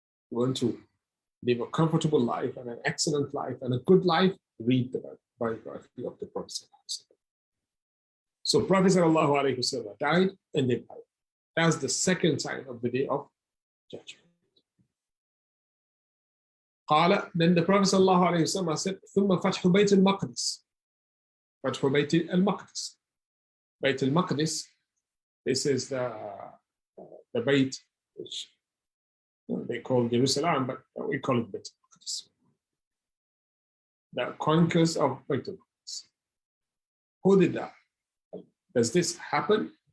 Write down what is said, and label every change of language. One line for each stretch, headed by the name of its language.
English: You want to live a comfortable life and an excellent life and a good life, read the biography of the Prophet ﷺ. So Prophet ﷺ died and they died. That's the second sign of the Day of Judgment. Then the Prophet ﷺ said,
Arabic: ثم فتح بيت المقدس. فتح بيت المقدس.
English: بيت المقدس, this is the Bayt which they call Jerusalem, but we call it Bayt al-Maqdis. The conquest of Bayt al-Maqdis. Who did that? Does this happen?